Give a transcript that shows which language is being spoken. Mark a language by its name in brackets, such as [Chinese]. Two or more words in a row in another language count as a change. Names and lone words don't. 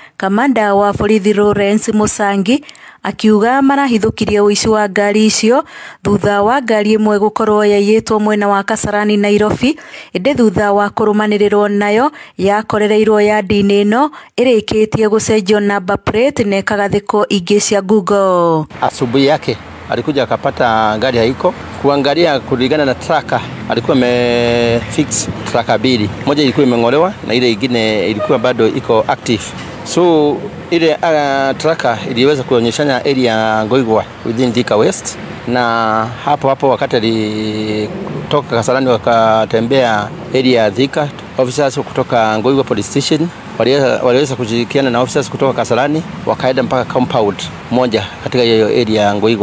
[Kikuyu] Kamanda wa borithi Lawrence Musangi akiuga marahithũkirie ũici wa ngari icio thutha wa ngari ĩmwe gũkorwo yaiyĩtwo mwena wa Kasarani Nairobi, ĩndĩ thutha wa kũrũmanĩrĩrwo nayo yakorereirwo yandi-inĩ ĩno ĩrĩkĩtie gũcenjio [English] number plate [Kikuyu] na ĩkagathĩkwo ingĩ cia Google. [Swahili] Asubuhi yake alikuja akapata gari haiko, kuangalia kulingana na tracker alikuwa amefix tracker mbili, moja ilikuwa imeng'olewa na ile nyingine ilikuwa bado iko active. So ile tracker iliweza kuonyeshana area Ngoigwa within Thika West, na hapo wakati alitoka Kasarani wakatembea area Thika, officers kutoka Ngoigwa [English] police station [Swahili] waliweza kushirikiana na officers kutoka Kasarani wakaenda mpaka compound moja katika hiyo area Ngoigwa.